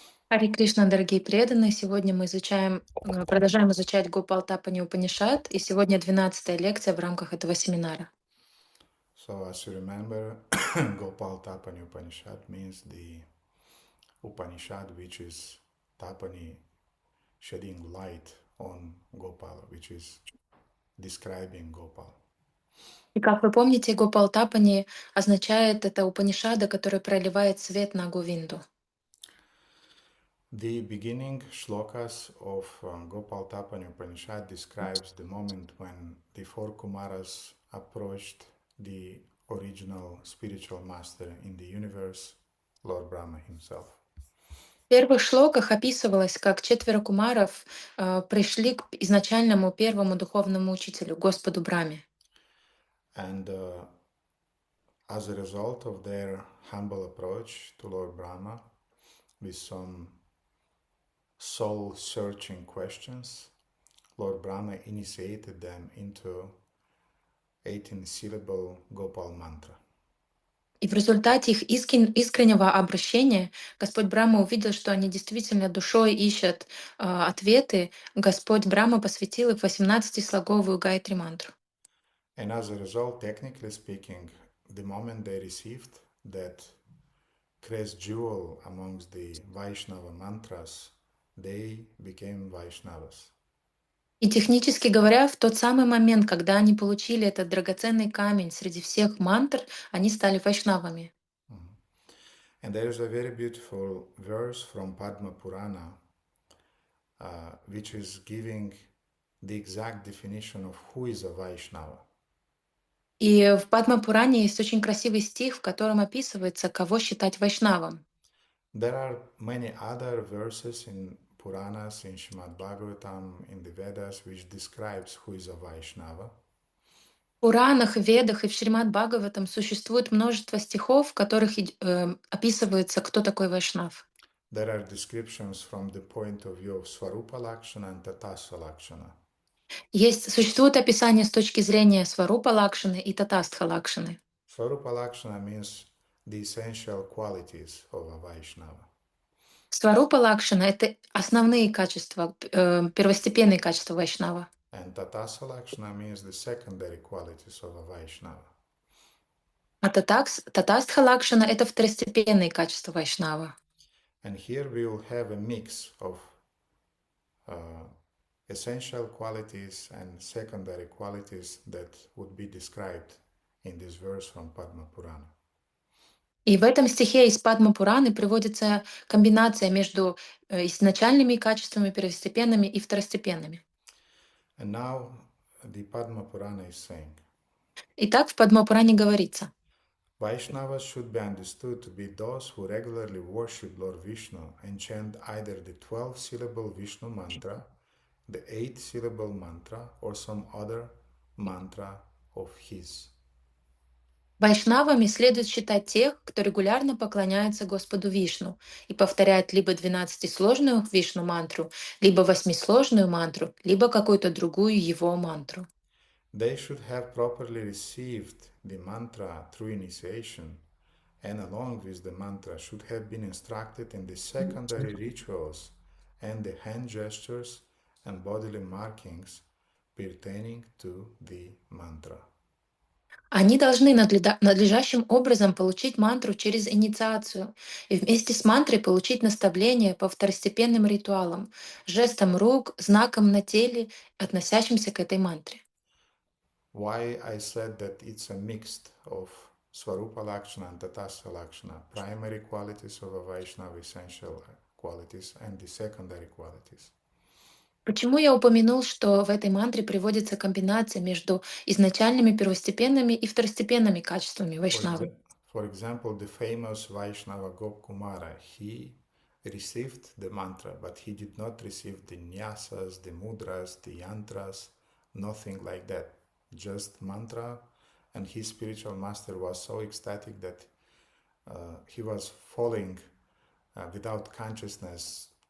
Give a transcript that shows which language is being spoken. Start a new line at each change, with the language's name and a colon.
Russian: Харе Кришна, дорогие преданные! Сегодня мы продолжаем изучать Гопал Тапани Упанишад, и сегодня 12-я лекция в рамках этого семинара.
English: So, as you remember, Gopal Tapani Upanishad means the Upanishad which is Tapani, shedding light on Gopal, which is describing Gopal.
Russian: И как вы помните, Гопал Тапани означает это Упанишада, который проливает свет на Говинду.
English: The beginning shlokas of Gopal Tapani Upanishad describes the moment when the four Kumaras approached the original spiritual master in the universe, Lord Brahma himself.
Russian: В первых шлоках описывалось, как 4 кумаров пришли к изначальному первому духовному учителю, Господу Брахме.
English: And as a result of their humble approach to Lord Brahma, with some soul-searching questions, Lord Brahma initiated them into 18-syllable Gopal Mantra.
Russian: И в результате их искреннего обращения Господь Брахма увидел, что они действительно душой ищут ответы. Господь Брахма посвятил их 18-слоговую Гайатри мантру.
English: And as a result, technically speaking, the moment they received that crest jewel amongst the Vaishnava mantras, they became Vaishnavas.
Russian: И технически говоря, в тот самый момент, когда они получили этот драгоценный камень среди всех мантр, они стали вайшнавами.
English: And there is a very beautiful verse from Padma Purana, which is giving the exact definition of who is a Vaishnava.
Russian: И в Падма-Пуране есть очень красивый стих, в котором описывается, кого считать вайшнавом.
English: There are many other verses in Puranas, in Srimad Bhagavatam, in the Vedas, which describes who is a Vaishnava.
Russian: В Пуранах, Ведах и в Шримад Бхагаватам существует множество стихов, в которых описывается, кто такой вайшнав.
English: There are descriptions from the point of view of Swarupa Lakshana and Tatastha Lakshana.
Russian: Существует описание с точки зрения Сварупа Лакшаны и Татастха Лакшаны.
English: Swarupa Lakshana means the essential qualities of a Vaishnava.
Russian: Сварупа Лакшана — это основные качества, первостепенные качества вайшнава.
English: And Tatastha Lakshana means the secondary qualities of a Vaishnava.
Russian: А Татастха Лакшана — это второстепенные качества вайшнава.
English: And here we will have a mix of essential qualities and secondary qualities that would be described in this verse from Padma Purana.
Russian: И в этом стихе из Падма Пураны приводится комбинация между изначальными качествами, первостепенными и второстепенными.
English: And now the Padma Purana is saying,
Russian: Итак, в Падма Пуране говорится:
English: Vaishnavas should be understood to be those who regularly worship Lord Vishnu and chant either the 12-syllable Vishnu mantra, the 8-syllable mantra, or some other mantra of his.
Russian: Вайшнавами следует считать тех, кто регулярно поклоняется Господу Вишну и повторяет либо 12-сложную Вишну мантру, либо 8-сложную мантру, либо какую-то другую его мантру.
English: They should have properly received the mantra through initiation, and along with the mantra should have been instructed in the secondary rituals and the hand gestures and bodily markings pertaining to the mantra.
Russian: Они должны надлежащим образом получить мантру через инициацию и вместе с мантрой получить наставление по второстепенным ритуалам, жестам рук, знакам на теле, относящимся к этой мантре.
English: Why I said that it's a mix of Swarupa Lakshana and Tatastha Lakshana, primary qualities of a Vaishnava, essential qualities, and the secondary qualities.
Russian: Почему я упомянул, что в этой мантре приводится комбинация между изначальными первостепенными и второстепенными качествами
English: For,
Russian: вайшнавы?
English: exa- for example, the famous Vaishnava Gopkumara, he received the mantra, but he did not receive the nyasas, the mudras, the yantras, nothing like that. Just mantra, and his spiritual master was so ecstatic that he was falling without consciousness.